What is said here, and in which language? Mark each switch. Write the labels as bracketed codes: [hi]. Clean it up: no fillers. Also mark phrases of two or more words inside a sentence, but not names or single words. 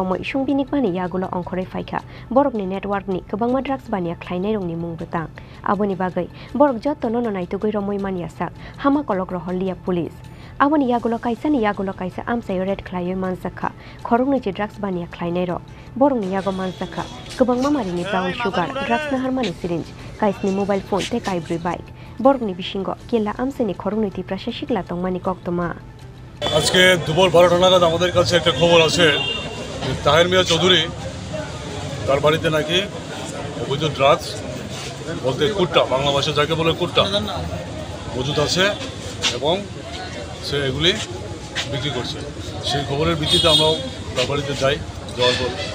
[trp] romoi sungbinik mani yagulo ongkhorei faikha borokni network ni kubangma drugs bania khlainai rongni mung butang aboni bagai borok joto no naitugoi romoi mani asak hama kolok rohlia police aboni yagulo kaisa amsai red khlaioi mansakha khorokni je drugs bania khlainai ro borokni yago mansakha kubangma mari ni [en] brown sugar [trp] drugs na harmani syringe kaisni [en] mobile phone [trp] te kaibri bike borokni bisingo killa amsai ni khorokni ti prashashikla tongmani koktoma [bn] আজকে দুপুর 12টা নাগাদ আমাদের কাছে একটা খবর আছে তাহের মিয়া চৌধুরী তার বাড়িতে নাকি অবৈধ ড্রাগস বলতে কুট্টা বাংলা ভাষায় যাকে বলে কুট্টা মজুদ আছে এবং সে এগুলি বিক্রি করছে সেই খবরের ভিত্তিতে আমরাও তার বাড়িতে যাই যাওয়ার পর